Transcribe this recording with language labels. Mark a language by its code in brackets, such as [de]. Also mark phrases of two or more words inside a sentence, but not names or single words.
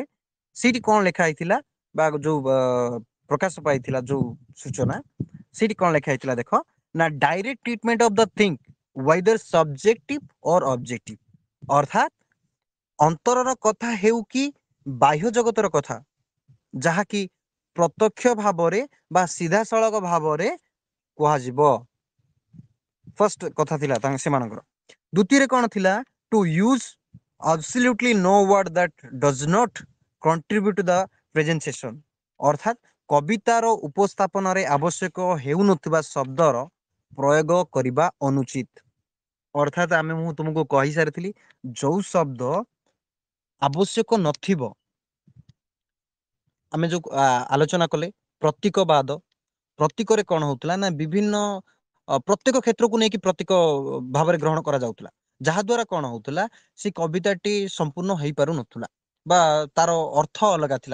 [or] ସେଇଠି କଣ ଲେଖା ହେଇଥିଲା ବା ଯୋଉ ପ୍ରକାଶ ପାଇଥିଲା ଯୋଉ ସୂଚନା, ସେଇଠି କଣ ଲେଖା ହେଇଥିଲା ଦେଖ ନା [en] direct treatment of the thing whether subjective or objective, [or] ଅର୍ଥାତ୍ ଅନ୍ତରର କଥା ହେଉ କି ବାହ୍ୟ ଜଗତର କଥା, ଯାହାକି ପ୍ରତ୍ୟକ୍ଷ ଭାବରେ ବା ସିଧାସଳଖ ଭାବରେ କୁହାଯିବ। ଫାର୍ଷ୍ଟ କଥା ଥିଲା ସେମାନଙ୍କର। ଦ୍ୱିତୀୟରେ କଣ ଥିଲା, [en] to use absolutely no word that does not contribute to the presentation, [or] ଅର୍ଥାତ୍ କବିତାର ଉପସ୍ଥାପନରେ ଆବଶ୍ୟକ ହେଉନଥିବା ଶବ୍ଦର ପ୍ରୟୋଗ କରିବା ଅନୁଚିତ। ଅର୍ଥାତ୍ ମୁଁ ତୁମକୁ କହିସାରିଥିଲି, ଯୋଉ ଶବ୍ଦ ଆବଶ୍ୟକ ନଥିବ, ଆମେ ଯୋଉ ଆଲୋଚନା କଲେ ପ୍ରତୀକବାଦ, ପ୍ରତୀକରେ କଣ ହଉଥିଲା ନା ବିଭିନ୍ନ ପ୍ରତ୍ୟେକ କ୍ଷେତ୍ରକୁ ନେଇକି ପ୍ରତୀକ ଭାବରେ ଗ୍ରହଣ କରାଯାଉଥିଲା, ଯାହା ଦ୍ୱାରା କଣ ହଉଥିଲା ସେ କବିତାଟି ସମ୍ପୂର୍ଣ୍ଣ ହେଇପାରୁନଥିଲା ବା ତାର ଅର୍ଥ ଅଲଗା ଥିଲା।